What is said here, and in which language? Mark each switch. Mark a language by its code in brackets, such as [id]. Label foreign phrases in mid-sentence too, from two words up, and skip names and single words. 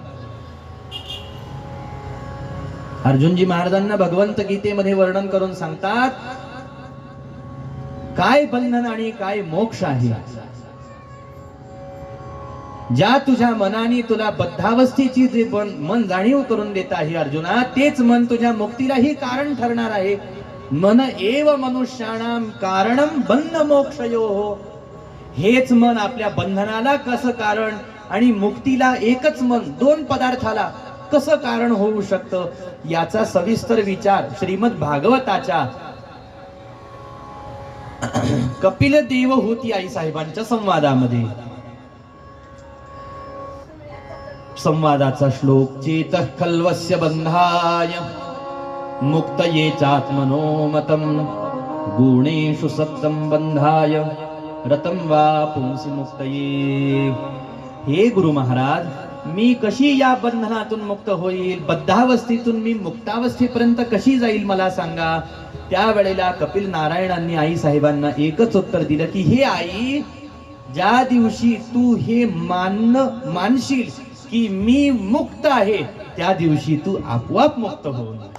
[mr] अर्जुनजी महाराजांना भगवंत गीतेमध्ये वर्णन करून सांगतात काय बंधन आणि काय मोक्ष आहे. ज्या तुझ्या मनाने तुला बद्धावस्थेची जे मन जाणीव करून देत आहे अर्जुना, तेच मन तुझ्या मुक्तीलाही कारण ठरणार आहे. [sa] मन एव मनुष्याणाम कारणम बंध मोक्षयोः. [mr] हेच मन आपल्या बंधनाला कसं कारण आणि मुक्तीला एकच मन दोन पदार्थाला कसं कारण होऊ शकतं, याचा सविस्तर विचार श्रीमद भागवताच्या कपिल देवहूती आई साहेबांच्या संवादामध्ये. संवादाचा श्लोक. [sa] चेतः खल्वस्य बंधाय मुक्तये चात्मनोमतं गुणेषु सप्तं बंधाय रतं वा पुंसी मुक्तये. [mr] हे गुरु महाराज, मी कशी या बंधनातून मुक्त होईल, बद्धावस्थेतून मी मुक्तावस्थेपर्यंत कशी जाईल मला सांगा. त्यावेळेला कपिल नारायणांनी आई साहेबांना एकच उत्तर दिलं की हे आई, ज्या दिवशी तू हे मानशील की मी मुक्त आहे, त्या दिवशी तू आपोआप मुक्त होईल.